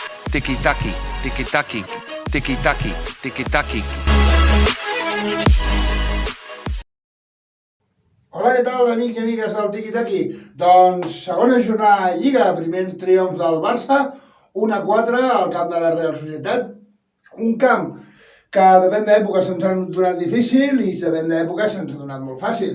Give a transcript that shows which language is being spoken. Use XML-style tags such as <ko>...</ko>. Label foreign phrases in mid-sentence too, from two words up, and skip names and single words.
<ca>tiki-taki, tiki-taki, tiki-taki, tiki-taki. Hola, què tal, amics i amigues del Tiki-Taki? Doncs segona jornada de Lliga, primer triomf del Barça, 1-4 al camp de la Real Societat. Un camp que depèn d'època se'ns ha donat difícil i depèn d'època se'ns ha donat molt fàcil.</ca>